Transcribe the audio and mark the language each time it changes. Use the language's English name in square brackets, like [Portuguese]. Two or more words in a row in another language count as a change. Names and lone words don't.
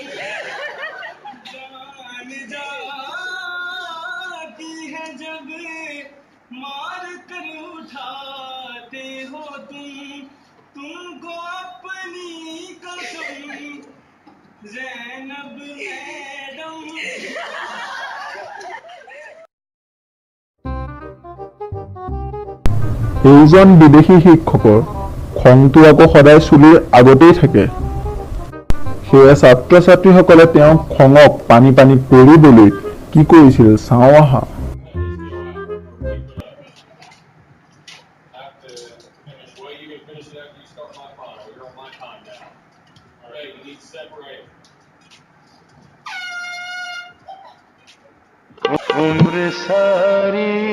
[Hindi] जान जाती है जब मार कर उठाते हो तुम, तुमको अपनी कसम ज़ैनब मैडम। [Assamese] এইজন বিদেশী শিক্ষকৰ খংটো আকৌ সদায় চুলিৰ আগতেই থাকে। সেয়ে ছাত্ৰ ছাত্ৰীসকলে তেওঁ খঙক পানী পানী কৰিবলৈ কি কৰিছিল চাওঁ আহা। [Hindi] उम्र सारी